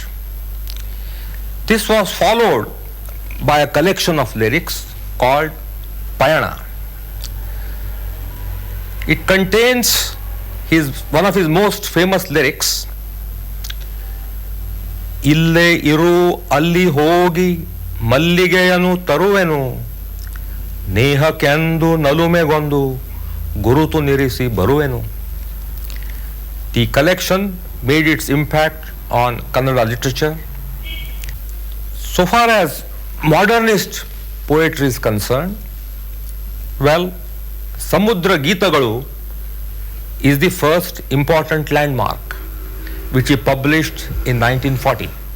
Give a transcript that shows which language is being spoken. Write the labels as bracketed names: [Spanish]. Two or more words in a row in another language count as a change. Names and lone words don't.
[English] This was followed by a collection of lyrics called Payana. It contains one of his most famous lyrics, [Kannada] ಇಲ್ಲೆ ಇರು ಅಲ್ಲಿ ಹೋಗಿ ಮಲ್ಲಿಗೆಯನು ತರುವೆನು, ನೇಹಕ್ಕೆಂದು ನಲುಮೆಗೊಂದು ಗುರುತು ನಿರಿಸಿ ಬರುವೆನು. [English] The collection made its impact on Kannada literature. So far as modernist poetry is concerned, well, Samudra Geetagalu is the first important landmark which he published in 1940.